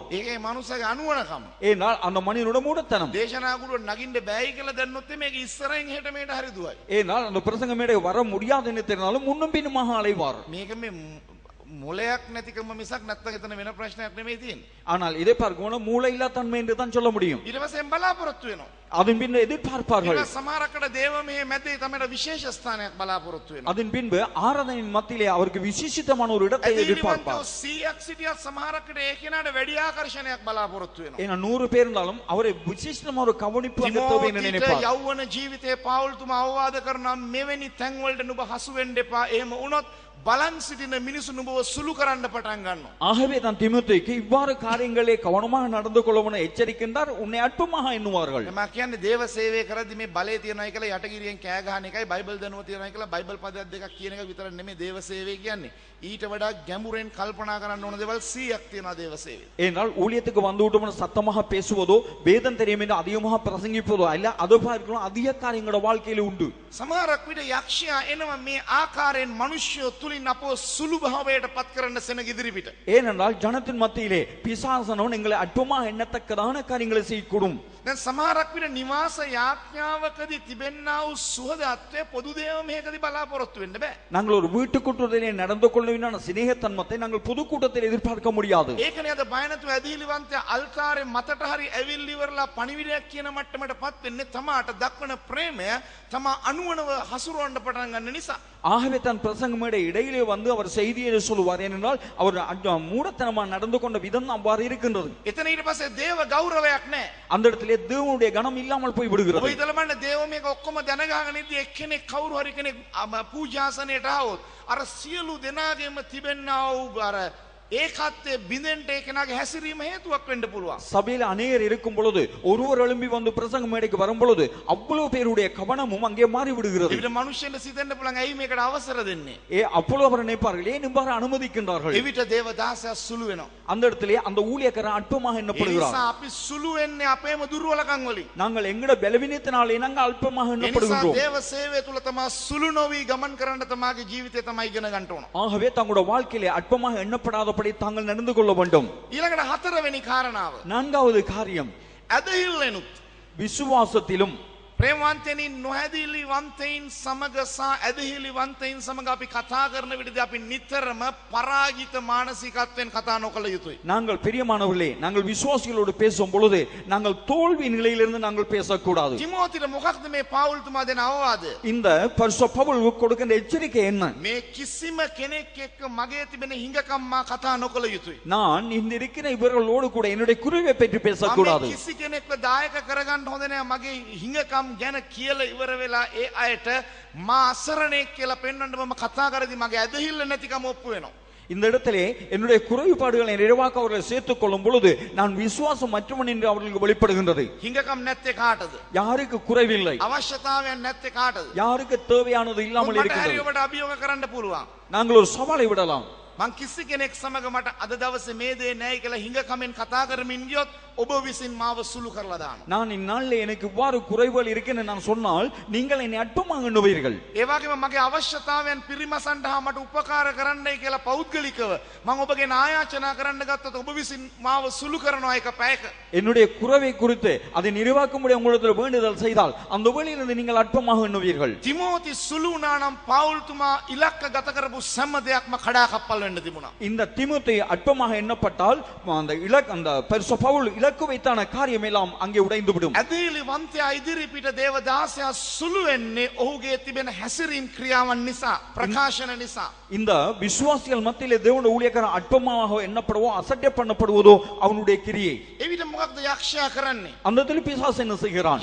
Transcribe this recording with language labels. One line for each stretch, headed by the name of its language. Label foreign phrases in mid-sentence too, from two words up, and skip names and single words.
Sinhala: ඒකේ මනුස්සයාගේ අනුවනකම.
Tamil: ஏனால் அந்த மனிதனோட மூடத்தனம்.
Sinhala: දේශනා කුඩුවට නගින්න බෑයි කියලා දැන්නොත් මේක ඉස්සරහින් හෙට මේට හරි දුවයි.
Tamil: ஏனால் அந்த பிரசங்க மேடை வர முடியாதுன்னு தெரிந்தாலும் முன்னும் பின்னுமாக அலைவார்.
Sinhala: මේක මේ මොලයක් නැතිකම මිසක් නැත්නම් එතන වෙන ප්‍රශ්නයක් නෙමෙයි තියෙන්නේ.
Tamil: ஆனால் இதை பார்க்கணும் மூளை இல்லா தன்மை என்று தான் சொல்ல முடியும்.
Sinhala: ඊට පස්සේ බලාපොරොත්තු වෙනවා.
Tamil: அதன் பின்பு எதிர்பார்ப்பார்கள்.
Sinhala: ඊට සමහරකට දේව මෙහි මැදේ තමයි විශේෂ ස්ථානයක් බලාපොරොත්තු වෙනවා.
Tamil: அதன் பின்பு ஆராதனையின் மத்தியிலே அவருக்கு விசேஷித்தமான ஒரு இடத்தை எதிர்பார்ப்பார்.
Sinhala: 100ක් සිටියත් සමහරකට ඒ කෙනාට වැඩි ආකර්ෂණයක් බලාපොරොත්තු වෙනවා.
Tamil: ஏன்னா 100 பேர் இருந்தாலும் அவரை விசேஷமான ஒரு கவனிப்பு அங்க தேவை என்று நினைப்பார்.
Sinhala: යෞවන ජීවිතයේ පාවුල්තුමා අවවාද කරනවා මෙවැනි තැන් වලට නුඹ හසු වෙන්න එපා. එහෙම වුණොත් බලන් සිටින මිනිසු නුඹව සුළු කරන්න පටන් ගන්නවා.
Tamil: ஆகவே தான் தீமோத்தேயுக்கு இவ்வாறு காரியங்களே கவனமாக நடந்து கொள்ளவும் எச்சரிக்கின்றார். உன்னை அற்பமாக எண்ணுவார்கள்.
Sinhala: මම කියන්නේ දේව සේවය කරද්දි මේ බලය තියනයි කියලා යටගිරියෙන් කෑ ගහන එකයි බයිබල් දැනුම තියනයි කියලා බයිබල් පදයක් දෙකක් කියන එක විතර නෙමෙයි දේව සේවය කියන්නේ. ඊට වඩා ගැඹුරෙන් කල්පනා කරන්න ඕන දේවල් 100ක් තියෙනවා දේව සේවය.
Tamil: ஏனால் ஊழியத்துக்கு வந்து விட்டோம்னா சத்தமாக பேசுவதோ வேதம் தெரியும் என்று அதிகமாக பிரசங்கிப்பதோ இல்ல அது பார்க்கலாம் அதிக காரியங்களோட வாழ்க்கையில உண்டு.
Sinhala: සමහරක් විට යක්ෂයා එනවා මේ ආකාරයෙන් මිනිස්සු තුලින් අපව සුළු භාවයට පත් කරන්න සෙනග ඉදිරිපිට.
Tamil: ஏனென்றால் ஜனத்தின் மத்தியிலே பிசாசனவன் எங்களை அற்பமாக எண்ணத்தக்கதான காரியங்களை செய்யக்கூடும்.
Sinhala: දැන් සමහරක් විට නිවාස යාඥාවකදී තිබෙන්නා වූ සුහදත්වය පොදු දේව මේකදී බලාපොරොත්තු වෙන්න බෑ.
Tamil: நாங்கள் ஒரு வீட்டுக்கூட்டத்திலே நடந்து கொள்ளுவினான சிநேகத்தன்மத்தை நாங்கள் பொது கூட்டத்தில் எதிர்பார்க்க முடியாது.
Sinhala: ඒකනේ අද බය නැතුව ඇදහිලිවන්තයා අල්තාරේ මතට හරි ඇවිල්ලි ඉවරලා පණිවිඩයක් කියන මට්ටමටපත් වෙන්නේ තමාට දක්වන ප්‍රේමය තමා අනුවනව හසුරවන්න පටන් ගන්න නිසා.
Tamil: ஆகவே தன் பிரசங்க மேடை இடையிலே வந்து அவர் செய்தியை சொல்லுவார். ஏனென்றால் அவர் மூடத்தனமா நடந்து கொண்ட விதம் அவ்வாறு இருக்கின்றது.
Sinhala: එතන ඊට පස්සේ දේව ගෞරවයක් නැහැ.
Tamil: அந்த இடத்திலே தேவனுடைய கனம் இல்லாமல் போய் விடுகிறது.
Sinhala: ඔය ඉතලමන්න දේව මේක ඔක්කොම දැනගාගෙන ඉද්දි එක්කෙනෙක් කවුරු හරි කෙනෙක් පූජාසනයට ආවොත් අර සියලු දෙනාගේම තිබෙන්නා වූ අර ඒකත්වයේ බිඳෙන්ට ඒ කෙනාගේ හැසිරීම හේතුවක් වෙන්න පුළුවන්.
Tamil: சபையில் அநேகர் இருக்கும் பொழுது ஒருவர் எழும்பி வந்து பிரசங்க மேடைக்கு வரும் பொழுது அவ்வளவு பேருடைய கவனமும் அங்கே மாறி விடுகிறது.
Sinhala: ඊට මිනිස්සුන්ට සිතෙන්න පුළුවන් ඇයි මේකට අවසර දෙන්නේ?
Tamil: அப்பொழுது அவர் நினைப்பார்கள் ஏன் இவ்வாறு அனுமதிக்கின்றார்கள்.
Sinhala: එවිට දේව දාසයා සුළු වෙනවා.
Tamil: அந்த இடத்திலே அந்த ஊழியக்காரன் அற்பமாக எண்ணப்படுகிறார்.
Sinhala: ඒ නිසා අපි සුළු වෙන්නේ අපේම දුර්වලකම් වලින්.
Tamil: நாங்கள் எங்கட பலவீனத்தினாலே நாங்கள் அல்பமாக எண்ணப்படுகின்றோம்.
Sinhala: දේව සේවය තුල තමා සුළු නොවි ගමන් කරන්න තමාගේ ජීවිතය තමයි ඉගෙන ගන්න ඕන.
Tamil: ஆகவே தங்களுடைய வாழ்க்கையிலே அற்பமாக எண்ணப்படாதபடி தாங்கள் நடந்து கொள்ள வேண்டும்.
Sinhala: ඊළඟට හතරවෙනි කාරණාව.
Tamil: நான்காவது காரியம்
Sinhala: ඇදහිල්ලෙනුත්
Tamil: விசுவாசத்திலும்
Sinhala: ප්‍රේමවන්තයනි නොහැදිලිවන්තයින් සමග සහ ඇදහිලිවන්තයින් සමග අපි කතා කරන විටදී අපි නිතරම පරාජිත මානසිකත්වයෙන් කතා නොකළ යුතුයි.
Tamil: நாங்கள் பிரியமானவர்களே, நாங்கள் விசுவாசிகளோடு பேசும் பொழுது நாங்கள் தோல்வி நிலையிலிருந்து நாங்கள் பேசக்கூடாது.
Sinhala: තිමෝතිට මොකක්ද මේ පාවුල්තුමා දෙන අවවාදය?
Tamil: இந்த பரிசுத்த பவுல் கொடுக்கின்ற எச்சரிக்கை என்ன?
Sinhala: මේ කිසිම කෙනෙක් එක්ක මගේ තිබෙන හිඟකම් මා කතා නොකළ යුතුයි.
Tamil: நான் இந்த இருக்கிற இவர்களோடு கூட என்னுடைய குறைவை பற்றி பேசக்கூடாது.
Sinhala: මම කිසි කෙනෙක්ව දායක කරගන්න හොඳ නැහැ. මගේ හිඟකම් ගැන කියලා ඉවර වෙලා ඒ අයට මා අසරණෙක් කියලා පෙන්වන්න මම කතා කරද්දී මගේ ඇදහිල්ල නැතිකම ඔප්පු වෙනවා.
Tamil: இந்த இடத்திலே என்னுடைய குறைபாடுகளை நிறைவாக்க அவர்களை சேர்த்துக் கொள்ளும் பொழுது நான் விசுவாசம் மற்றவன் என்று அவர்களுக்கு வெளிப்படுகின்றது.
Sinhala: හිඟකම් නැත්තේ කාටද?
Tamil: யாருக்கு குறைவில்லை,
Sinhala: අවශ්‍යතාවයක් නැත්තේ කාටද?
Tamil: யாருக்கு தேவையானது இல்லாமல்
Sinhala: මට හරි
Tamil: இருக்கிறது.
Sinhala: ඔබට අභියෝග කරන්න පුළුවන්.
Tamil: நாங்கள் ஒரு சவாலை விடலாம்.
Sinhala: මං කිසි කෙනෙක් සමග මට අද දවසේ මේ දේ නැහැ කියලා හිඟ කමෙන් කතා කරමින් ගියොත් ඔබ විසින් මාව සුළු කරලා දානවා.
Tamil: நான் இந்நாளில் எனக்கு இவ்வாறு குறைவுகள் இருக்குன்னு நான் சொன்னால் நீங்கள் என்னை அற்பமாக எண்ணுவீர்கள்.
Sinhala: ඒ වගේම මගේ අවශ්‍යතාවයන් පිරිමසන්න හා මට උපකාර කරන්නයි කියලා පෞද්ගලිකව මම ඔබගෙන් ආයාචනා කරන්න ගත්තොත් ඔබ විසින් මාව සුළු කරනවා එක පැයක.
Tamil: என்னுடைய குறைவை குறித்து அதை நிர்வாகமுடைய உங்களிடத்தில் வேண்டுதல் செய்தால் அந்த வேளையிலிருந்து நீங்கள் அற்பமாக எண்ணுவீர்கள்.
Sinhala: තිමෝති සුළු වුණා නම් පෞල්තුමා ඉලක්ක ගත කරපු සෑම දෙයක්ම කඩා කප්පල් වෙන්න තිබුණා.
Tamil: இந்த தீமோத்தே அற்பமாக எண்ணப்பட்டால் அந்த பரிசுத்த பவுல் இலக்கு வைத்தான காரியம் எல்லாம் அங்கே உடைந்து விடும்.
Sinhala: ඇදහිලි වන්තයා ඉදිරිපිට දේවදාසයා සුළු වෙන්නේ ඔහුගේ තිබෙන හැසිරීම් ක්‍රියාවන් නිසා ප්‍රකාශන නිසා.
Tamil: இந்த விசுவாசிகள் மத்தியிலே தேவனுடைய ஊழியக்காரன் அற்பமாக எண்ணப்படுவோ அசட்டை பண்ணப்படுவதோ அவனுடைய கிரியை.
Sinhala: එවිට මොකක්ද යක්ෂයා කරන්නේ?
Tamil: அந்த இடத்துல பிசாசு என்ன செய்கிறான்?